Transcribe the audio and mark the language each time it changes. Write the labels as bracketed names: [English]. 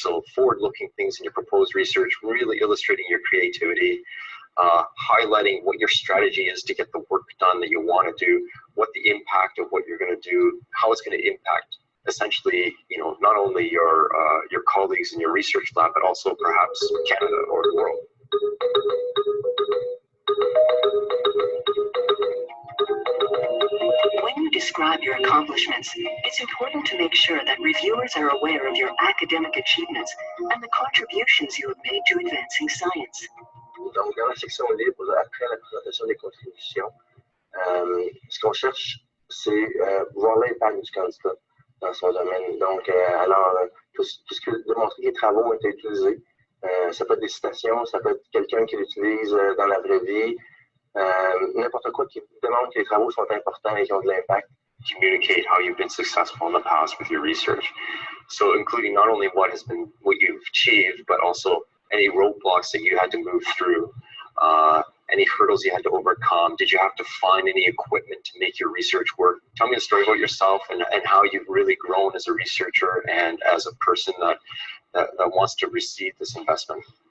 [English] So forward-looking things in your proposed research, really illustrating your creativity, highlighting what your strategy is to get the work done that you want to do, what the impact of what you're going to do, how it's going to impact essentially, not only your colleagues in your research lab, but also perhaps Canada or the world. When you describe your accomplishments, it's important to make sure that reviewers are aware of your academic achievements and the contributions you have made to advancing science. [French] Donc, dans la section libre, après la présentation des contributions, ce qu'on cherche, c'est voir l'impact du candidat dans son domaine. Donc, puisque démontrer que les travaux ont été utilisés, ça peut être des citations, ça peut être quelqu'un qui l'utilise dans la vraie vie, n'importe quoi qui démontre que les travaux sont importants et qui ont de l'impact. [English] Communicate how you've been successful in the past with your research. So including not only what you've achieved, but also any roadblocks that you had to move through, any hurdles you had to overcome. Did you have to find any equipment to make your research work? Tell me a story about yourself and how you've really grown as a researcher and as a person that wants to receive this investment.